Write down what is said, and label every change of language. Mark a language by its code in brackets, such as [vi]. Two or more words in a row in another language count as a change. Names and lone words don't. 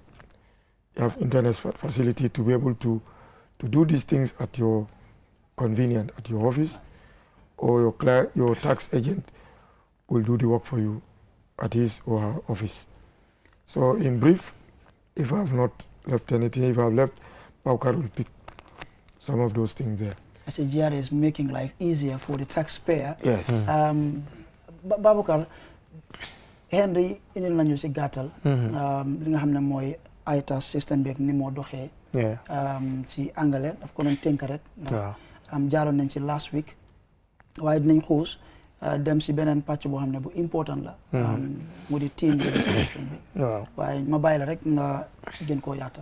[en] You have internet facility to be able to do these things at your convenience, at your office, or your tax agent will do the work for you at his or her office. So in brief, if I have not left anything, if I have left, Baukar will pick some of those things there. I say GRA is making life easier for the taxpayer. Yes. [wo] Baboucarr, Henry indil nañu si gàttal li nga xam ne mooy I.T.A.S système bi ni moo doxee ci anglais daf ko doon tënk rek jaaroon nañ ci [en] last week [wo] waaye dinañ xuus dem si beneen pàcc boo xam ne bu important la mu di [en] team registration [wo] bi waaye ma bàyyi la rek nga gën koo yaatal